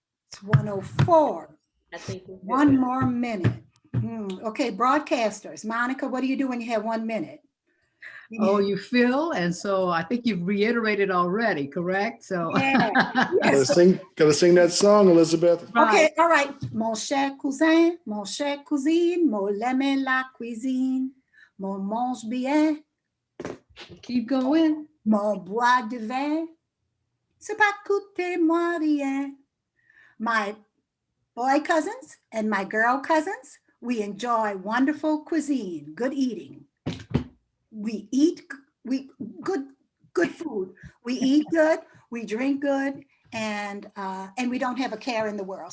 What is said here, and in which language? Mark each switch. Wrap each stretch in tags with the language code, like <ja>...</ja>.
<en>It's 1:04. I think we're good. 1 more minute. Okay, broadcasters. Monica, what do you do when you have 1 minute? Oh, you feel, and so I think you've reiterated already, correct? So Yeah. Gotta sing that song, Elizabeth. Okay, all right.</en> <fr>Mon cher cousin, mon cher cousine, mon aime la cuisine, mon mange bien,</fr> <en>keep going.</en> <fr>mon bois de vin, c'est pas coûter moi rien.</fr> <en>My boy cousins and my girl cousins, we enjoy wonderful cuisine, good eating. We eat good food. We eat good, we drink good, and we don't have a care in the world.</en>